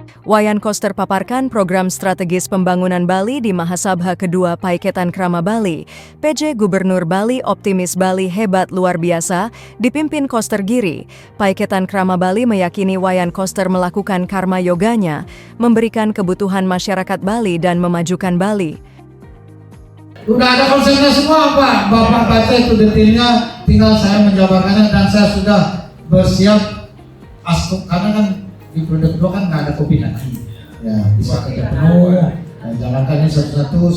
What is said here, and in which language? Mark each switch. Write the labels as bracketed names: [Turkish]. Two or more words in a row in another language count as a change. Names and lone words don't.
[Indonesian] Wayan Koster paparkan program strategis pembangunan Bali di Mahasabha kedua Paiketan Krama Bali. PJ Gubernur Bali optimis Bali hebat luar biasa, dipimpin Koster Giri. Paiketan Krama Bali meyakini Wayan Koster melakukan karma yoganya, memberikan kebutuhan masyarakat Bali dan memajukan Bali. Udah ada konsepnya semua Pak, Bapak baca itu detailnya, tinggal saya menjabarkannya dan saya sudah bersiap karena kan di produk kedua kan nggak ada kopi nanti ya bisa kerja penuh dan jalankan ini satu-satu.